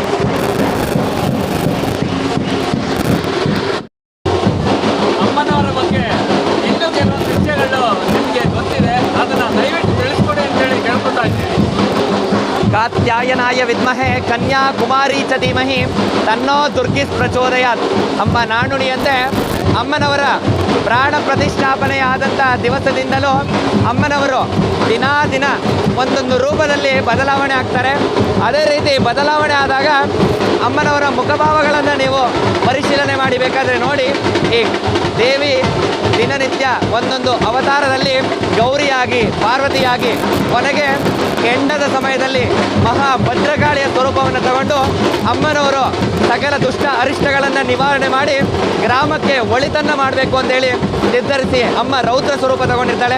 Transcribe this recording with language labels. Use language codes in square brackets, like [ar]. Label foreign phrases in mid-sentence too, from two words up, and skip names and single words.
[kn] ಅಮ್ಮನವರ ಬಗ್ಗೆ ಇನ್ನೂ ಕೆಲವೊಂದು ವಿಷಯಗಳು ನಿಮಗೆ ಗೊತ್ತಿದೆ, ಅದನ್ನು ದಯವಿಟ್ಟು ತಿಳಿಸ್ಕೊಡಿ ಅಂತೇಳಿ ಕೇಳ್ಕೊತಾ ಇದ್ದೀನಿ. [sa] ಕಾತ್ಯಾಯನಾಯ ವಿದ್ಮಹೆ ಕನ್ಯಾಕುಮಾರಿ ಚ ಧೀಮಹಿ ತನ್ನೋ ದುರ್ಗಿಸ್ ಪ್ರಚೋದಯಾತ್. [kn] ಅಮ್ಮ ನಾಣ್ಣುಡಿಯಂತೆ ಅಮ್ಮನವರ ಪ್ರಾಣ ಪ್ರತಿಷ್ಠಾಪನೆಯಾದಂಥ ದಿವಸದಿಂದಲೂ ಅಮ್ಮನವರು ದಿನ ಒಂದೊಂದು ರೂಪದಲ್ಲಿ ಬದಲಾವಣೆ ಆಗ್ತಾರೆ. ಅದೇ ರೀತಿ ಬದಲಾವಣೆ ಆದಾಗ ಅಮ್ಮನವರ ಮುಖಭಾವಗಳನ್ನು ನೀವು ಪರಿಶೀಲನೆ ಮಾಡಬೇಕಾದ್ರೆ ನೋಡಿ, ಈ ದೇವಿ ದಿನನಿತ್ಯ ಒಂದೊಂದು ಅವತಾರದಲ್ಲಿ ಗೌರಿಯಾಗಿ, ಪಾರ್ವತಿಯಾಗಿ, ಕೊನೆಗೆ ಕೆಂಡದ ಸಮಯದಲ್ಲಿ ಮಹಾಭದ್ರಕಾಳಿಯ ಸ್ವರೂಪವನ್ನು ತಗೊಂಡು ಅಮ್ಮನವರು ಸಕಲ ದುಷ್ಟ ಅರಿಷ್ಟಗಳನ್ನು ನಿವಾರಣೆ ಮಾಡಿ ಗ್ರಾಮಕ್ಕೆ ಒಳಿತನ್ನು ಮಾಡಬೇಕು ಅಂತೇಳಿ ನಿರ್ಧರಿಸಿ ಅಮ್ಮ ರೌದ್ರ ಸ್ವರೂಪ ತಗೊಂಡಿರ್ತಾಳೆ.